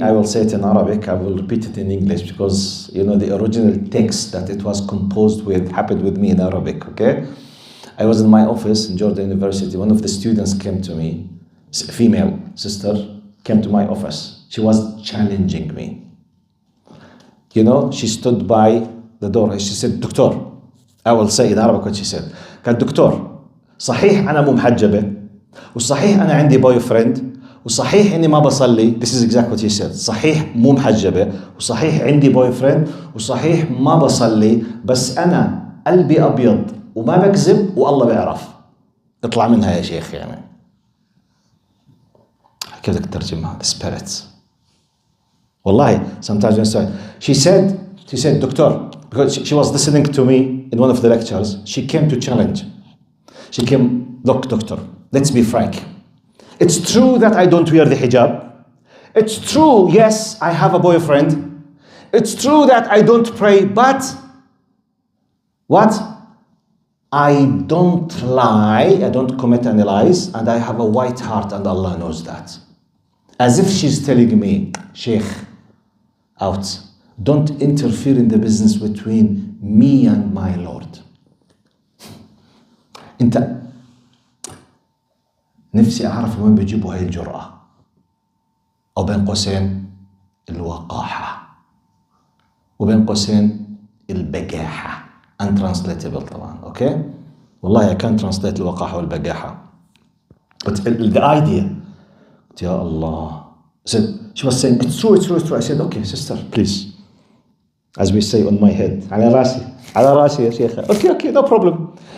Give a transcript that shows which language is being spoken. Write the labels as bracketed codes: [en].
[en] I will say it in Arabic. I will repeat it in English because, the original text that it was composed with happened with me in Arabic, okay? I was in my office in Jordan University. One of the students came to me, a female sister, came to my office. She was challenging me. She stood by the door. She said, Doctor, I will say in Arabic what she said. [ar] قال دكتور صحيح أنا مو محجبة وصحيح أنا عندي [en] boy friend [ar] وصحيح إني ما بصلي. [en] This is exactly what she said. [ar] صحيح مو محجبة وصحيح عندي [en] boy friend [ar] وصحيح ما بصلي بس أنا قلبي أبيض وما بكذب والله بيعرف. اطلع منها يا شيخ يعني. كيف بدك تترجمها؟ [en] The spirits. [ar] والله [en] sometimes she said doctor, because she was listening to me in one of the lectures. She came to challenge. She came, look doctor, let's be frank. It's true that I don't wear the hijab. It's true, yes, I have a boyfriend. It's true that I don't pray, but what? I don't lie, I don't commit any lies, and I have a white heart, and Allah knows that. As if she's telling me, Sheikh, out. Don't interfere in the business between me and my Lord. [ar] انت نفسي اعرف وين بيجيبوا هاي الجرأة، او بين قوسين الوقاحة، وبين قوسين البجاحة. [en] untranslatable [ar] طبعا. [en] okay, [ar] والله [en] I can't translate [ar] الوقاحة والبجاحة, [en] but the idea. يا Allah. She was saying, it's true, it's true, it's true. I said, okay, sister, please. As we say on my head, [ar] على راسي يا شيخ. [en] Okay, no problem.